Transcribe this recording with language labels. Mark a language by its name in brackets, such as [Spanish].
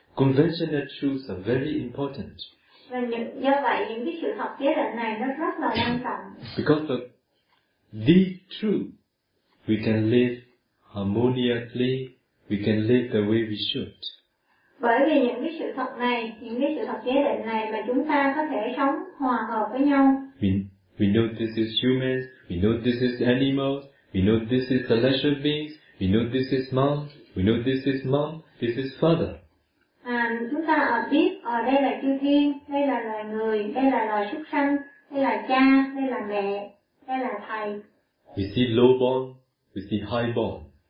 [English] Conventional truths are very important. [Vietnamese] Và do vậy những cái sự thật chế định này nó rất là quan trọng. [English] Because of the truth, we can live harmoniously, we can live the way we should. [Vietnamese] Bởi vì những cái sự thật này, những cái sự thật chế định này mà chúng ta có thể sống hòa hợp với nhau. [English] We know this is humans, we know this is animals, we know this is celestial beings, we know this is mom, we know this is mom, this is father. [Vietnamese] Chúng ta biết đây là chư thiên, đây là loài người, đây là loài súc sanh, đây là cha, đây là mẹ, đây là thầy. [English] We see low born, we see high born.